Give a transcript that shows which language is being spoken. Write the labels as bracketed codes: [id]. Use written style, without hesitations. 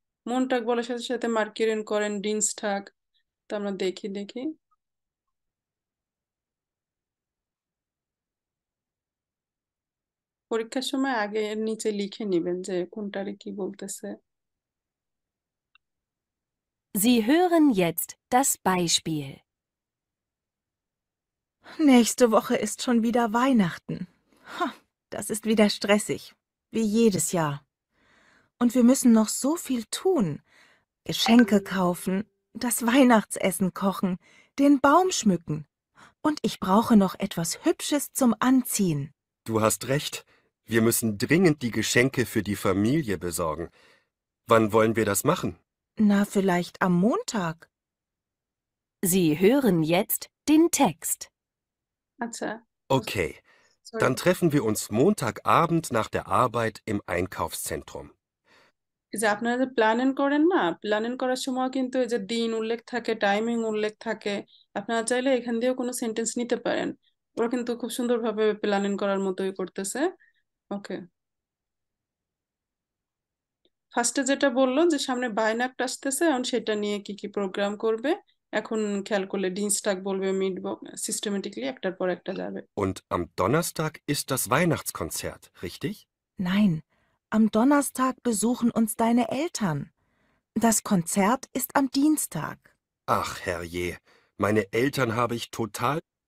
[bn] মনটাক বলার সাথে সাথে মার্কিরেন করেন, ডিনস্টাগ। তো আমরা দেখি পরীক্ষার সময় আগে এর নিচে লিখে নিবেন যে কোনটারে কি বলতেছে। [de] Sie hören jetzt das Beispiel. Nächste Woche ist schon wieder Weihnachten. Ha, das ist wieder stressig, wie jedes Jahr. Und wir müssen noch so viel tun. Geschenke kaufen, das Weihnachtsessen kochen, den Baum schmücken. Und ich brauche noch etwas Hübsches zum Anziehen. Du hast recht. Wir müssen dringend die Geschenke für die Familie besorgen. Wann wollen wir das machen? Na, vielleicht am Montag. Sie hören jetzt den Text. [bn] আচ্ছা, Okay, [en] sorry. [de] dann treffen wir uns Montagabend nach der Arbeit im Einkaufszentrum. [bn] এই যে আপনারা যে planning করেন না, planning করার সময় কিন্তু এই যে দিন উল্লেখ থাকে, টাইমিং উল্লেখ থাকে। আপনারা চাইলে এখান দিয়েও কোনো সেন্টেন্স নিতে পারেন। ওরা কিন্তু খুব সুন্দরভাবে প্ল্যানিং করার মতোই করতেছে। ওকে, ফার্স্টে যেটা বললো যে সামনে বাইনাক্ট আসতেছে, এখন সেটা নিয়ে কি কি প্রোগ্রাম করবে। এখন খেয়াল করলে ডিনস্টাগ বলবে, মিড সিস্টেমেটিকলি একটার পর একটা যাবে। [de] Und am Donnerstag ist das Weihnachtskonzert, richtig? Nein, am Donnerstag besuchen uns deine Eltern. Das Konzert ist am Dienstag. Ach, herrje, meine Eltern habe ich total...